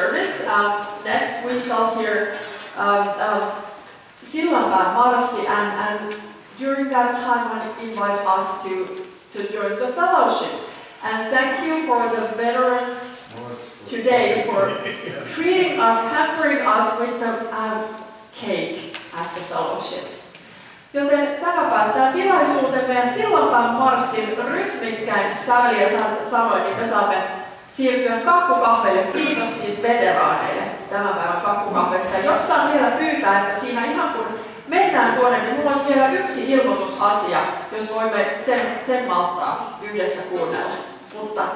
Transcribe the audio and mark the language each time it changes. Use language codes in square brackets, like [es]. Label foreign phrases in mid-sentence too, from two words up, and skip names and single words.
[en] this, next we shall hear Sillanpään Marssi, and during that time I want to invite us to join the fellowship. And thank you for the veterans today for treating us, hampering us with the cake at the fellowship. [fi] Joten tämä päättää tilaisuutemme ja Sillanpään marssin rytmikkäin säveliä sanoin, niin me saamme siirtyä kakkukahveille. Kiitos siis veteraaneille tämän päivän kakkukahveista. Ja jos saan vielä pyytää, että siinä ihan kun mennään tuonne, niin minulla olisi vielä yksi ilmoitusasia, jos voimme sen malttaa yhdessä kuunnella.